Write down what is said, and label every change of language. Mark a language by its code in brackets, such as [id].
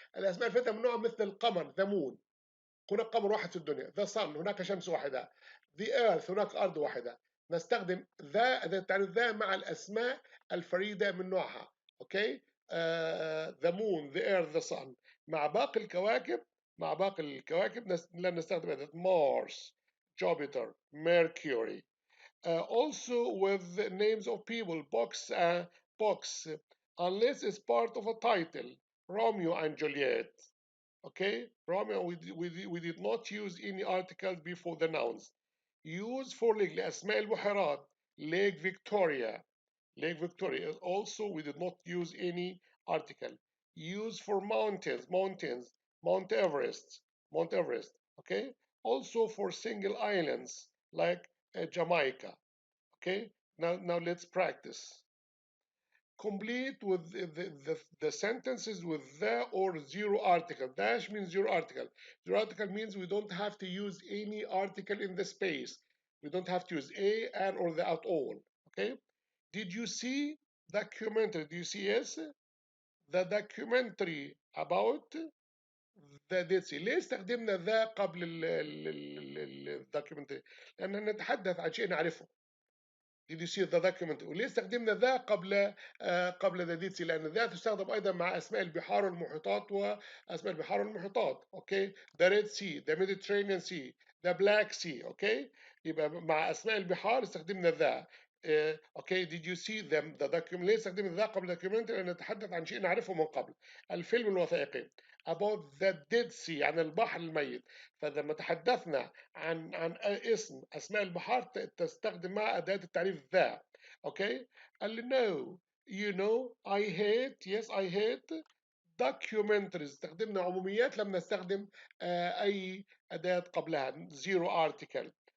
[ar] الاسماء الفريده من نوعها مثل القمر ذا مون، هناك قمر واحد في الدنيا. ذا صن، هناك شمس واحده. ذا ايرث، هناك ارض واحده. نستخدم ذا أداة التعريف ذا مع الأسماء الفريدة من نوعها. [en] Okay. the moon, the earth, the sun. [ar] مع باقي الكواكب لا نستخدم أداة Mars, Jupiter, Mercury. [en] Also with the names of people, box, unless it's part of a title, Romeo and Juliet. Okay, Romeo, we did not use any articles before the nouns. Use for lake لأسماء البحيرات, Lake Victoria. Lake Victoria. Also, we did not use any article. Use for mountains, Mount Everest, Okay. Also for single islands like Jamaica. Okay. Now let's practice. Complete with the sentences with the or zero article. Dash means zero article. Zero article means we don't have to use any article in the space. We don't have to use a, an, or the at all. Okay. Did you see documentary? Do you see yes? The documentary about the Dead Sea. [ar] ليه استخدمنا ذا قبل الدوكيومنتري؟ لأننا نتحدث عن شيء نعرفه. [en] Did you see the document؟ [ar] وليه استخدمنا ذا قبل ذا ديتسي؟ لأن ذا تستخدم أيضا مع أسماء البحار والمحيطات وأسماء البحار والمحيطات. [en] Okay. The Red Sea, the Mediterranean Sea, the Black Sea. Okay. [ar] يبقى مع أسماء البحار استخدمنا ذا. اوكي. [en] did you see them the document؟ [ar] ليه استخدمنا ذا قبل document؟ لأن نتحدث عن شيء نعرفه من قبل. الفيلم الوثائقي [en] about the Dead Sea، [ar] عن البحر الميت. فلما تحدثنا عن اسم اسماء البحار تستخدم مع اداه التعريف ذا. اوكي. قال لي [en] no you know I hate. yes I hate documentaries. [ar] استخدمنا عموميات، لم نستخدم اي اداه قبلها zero article.